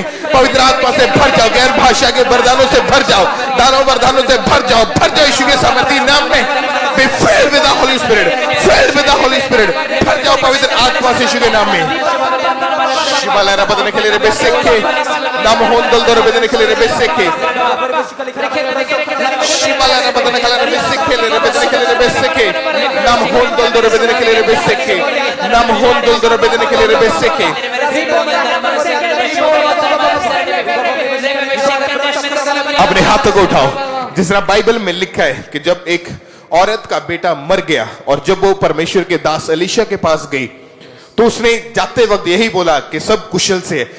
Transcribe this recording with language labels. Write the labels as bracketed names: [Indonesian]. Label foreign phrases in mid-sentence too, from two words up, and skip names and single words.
[Hindi] पवित्र आत्मा से भर जाओ, गैर भाषा के वरदानों से भर जाओ, दानों वरदानों से भर जाओ यीशु के सामर्थी नाम में। [English] Be filled with the Holy Spirit, filled with the Holy Spirit। [Hindi] भर जाओ पवित्र आत्मा से यीशु के नाम में। शिवालारा बदने के लिए रे बेसेके नाम होंदल दर बदने के लिए रे बेसेके शिवालारा बदने के लिए रे बेसेके रे बदने के लिए रे बेसेके नाम होंदल दर बदने के लिए रे बेसेके नाम होंदल दर बदने के लिए रे बेसेके। अपने हाथों को उठाओ। जिस तरह बाइबल में लिखा है कि जब एक औरत का बेटा मर गया और जब वो परमेश्वर के दास एलीशा के पास गई तो उसने जाते वक्त यही बोला कि सब कुशल से है।